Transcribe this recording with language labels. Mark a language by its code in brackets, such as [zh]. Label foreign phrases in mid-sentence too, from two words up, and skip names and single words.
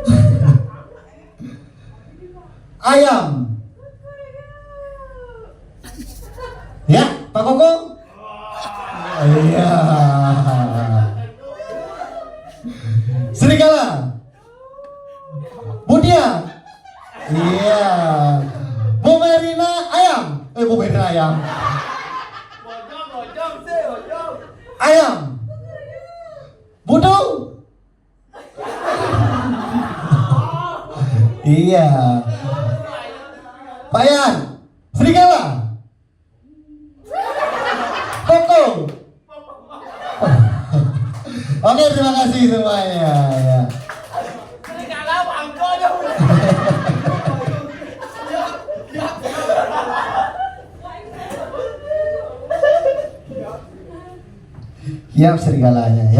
[id] Ayam. Ya, Pak Koko? Iya. Serigala. Budia. Iya. Bu Merina ayam. Bu Merina ayam. Ayam. Budung. Iya. Payan. Serigala. Koko. Oke, terima kasih semuanya. Ya. Siap serigalanya ya.